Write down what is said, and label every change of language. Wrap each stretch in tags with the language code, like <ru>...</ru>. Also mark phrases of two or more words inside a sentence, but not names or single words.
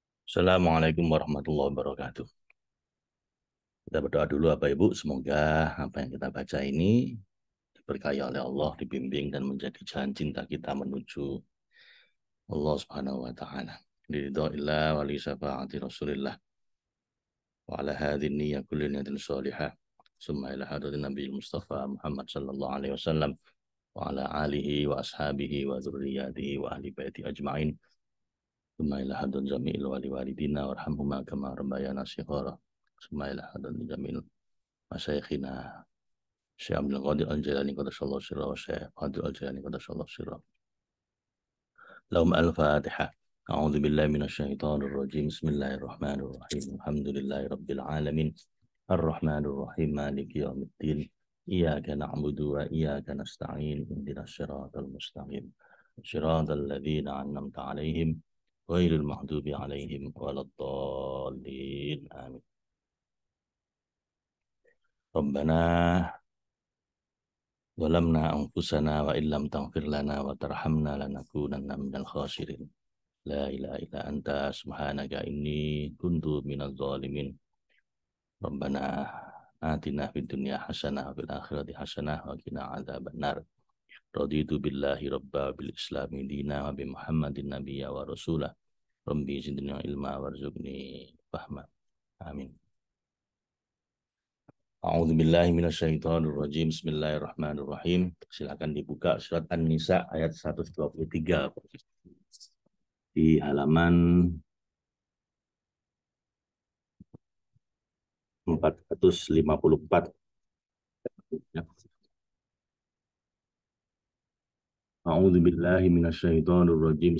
<ar>السلام عليكم ورحمة الله وبركاته.</ar> <id>Kita berdoa dulu Bapak Ibu, semoga apa yang kita baca ini diberkahi oleh Allah, dibimbing dan menjadi jalan cinta kita menuju Allah</id> <ar>سبحانه وتعالى. رضى الله ولشفاعة رسول الله وعلى هذه النية كل نية صالحة. ثم إلى حضرة النبي المصطفى محمد صلى الله عليه وسلم وعلى آله وأصحابه وذريته وأهل بيته أجمعين. ثم إلى حضرة جميع والدينا وارحمهما كما ربيانا صغارا. ثم إلى حضرة جميع مشايخنا الشيخ عبد القادر الجيلاني قدس الله سره والشيخ قادر الجيلاني قدس الله سره. لهم الفاتحة. أعوذ بالله من الشيطان الرجيم بسم الله الرحمن الرحيم. الحمد لله رب العالمين. الرحمن الرحيم مالك يوم الدين. إياك نعبد وإياك نستعين اهدنا الصراط المستقيم. صراط الذين أنعمت عليهم غير المغضوب عليهم ولا الضالين. Amin. ربنا ظلمنا أنفسنا وإن لم تغفر لنا وترحمنا لنكونن من الخاسرين. لا إله إلا أنت سبحانك إني كنت من الظالمين. ربنا آتنا في الدنيا حسنة وفي الآخرة حسنة وقنا عذاب النار. رضيت بالله ربا وبالإسلام دينا وبمحمد نبيا ورسولا. رب زدني علما وارزقني فهما. Amin. أعوذ بالله من الشيطان الرجيم. Bismillahirrahmanirrahim.</ar> <id>Silakan dibuka surat An-Nisa ayat 123 di halaman 454.</id> <ar>أعوذ بالله من الشيطان الرجيم.</ar>